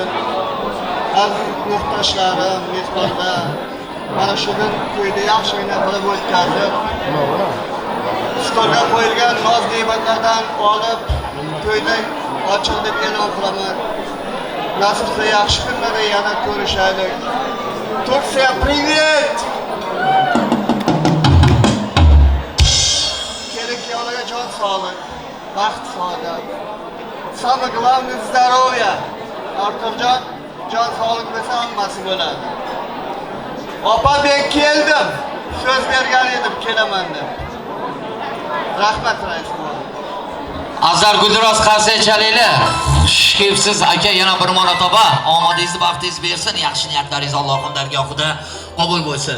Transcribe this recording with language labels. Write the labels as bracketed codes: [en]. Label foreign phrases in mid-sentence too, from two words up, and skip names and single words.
[uz] Aziz yurtdoshlarim, mehmonlar, mana shu to'yni yaxshigina qilib o'tkazib, stolga qo'yilgan noz-ne'matlardan olib, to'yda ochildi deb e'lon qilaman. Nasib qilsa yaxshi kunlarda yana ko'rishaylik. Tursiya, привет! Kelin-kuyovlarga jon sog'lik, baxt, saodat. [ru] Самое главное здоровье. [uz] Arturjon, jon sog'lik bo'lsa hammasi bo'ladi. Opa, men keldim. So'z bergan edim, kelaman deb. Rahmat rais. Azar guldiroz qarsa chalinglar. Xush kelibsiz aka, yana bir marotaba omadingizni, baxtingizni bersin, yaxshi niyatlaringiz Allohning dargohida qabul bo'lsin.